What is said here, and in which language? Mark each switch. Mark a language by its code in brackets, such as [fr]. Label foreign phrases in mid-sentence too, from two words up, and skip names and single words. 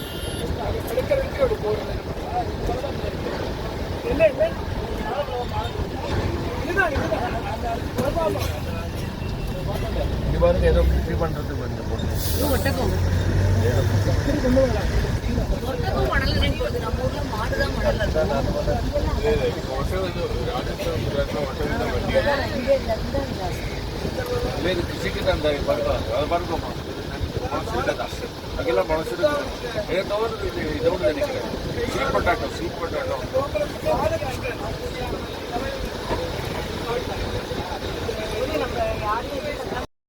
[ta] அது கிடைக்கிறதுக்கு அப்படி போகிறது இல்லை இல்லை இதுதான் இது பாருங்க ஏதோ கிருஷி பண்றதுக்கு வந்து ஒட்டகம் நம்ம ஊர்ல மாடுதான் மணல் [kn] ಕೃಷಿಗೆ ತಂದ ಬರ್ಕೊಮ್ಮ ಹಾಗೆಲ್ಲ ಬಳಸಿದ ಇದೊಂದು [en] sweet potato